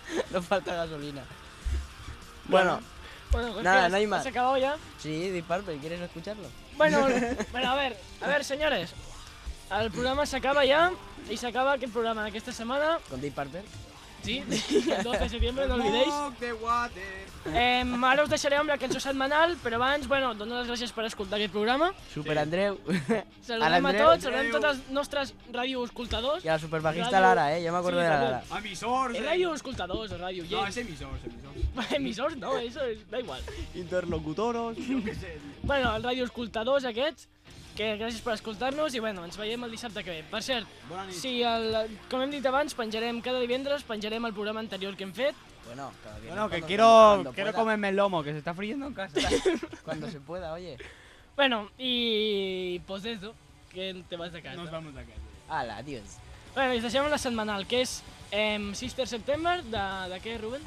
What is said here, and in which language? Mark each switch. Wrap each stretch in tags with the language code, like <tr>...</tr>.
<es>Nos falta gasolina. Bueno, bueno pues nada, ¿qué? No hay más. ¿Has acabado ya? Sí, Deep Purple, ¿quieres escucharlo? Bueno, bueno, a ver, señores. El programa se acaba ya. Y se acaba, ¿qué programa? ¿Que esta semana? Con Deep Purple. Sí, el 12 de septiembre, no olvidéis.</es> <ca>Ara us deixaré amb la cançó setmanal, però abans, bueno, dono les gràcies per escoltar aquest programa. Super Andreu. Saludem a tots, saludem tots els nostres radioescoltadors. I a la superbajista ràdio... Lara, ja m'acordo sí, de la Lara. Emissors. Radioescoltadors, a ràdio. No, és emissors, emissors. Emissors no, això és,</ca> <es>da igual.</es> <ca>Interlocutoros, jo què sé. Bueno, els radioescoltadors aquests. Que gràcies per escoltar-nos i bueno, ens veiem el dissabte que ve. Per cert, si el, com hem dit abans, penjarem cada divendres, penjarem el programa anterior que hem fet. Bueno, cada</ca> <es>bueno que quiero comerme el lomo, que se está friendo en casa. Cuando se pueda, oye. Bueno, y pues eso, que te vas de casa. Nos vamos de casa. Ala, adiós.</es> <ca>Bueno, i us deixem la setmanal, que és Sister September, de què, Rubén?</ca>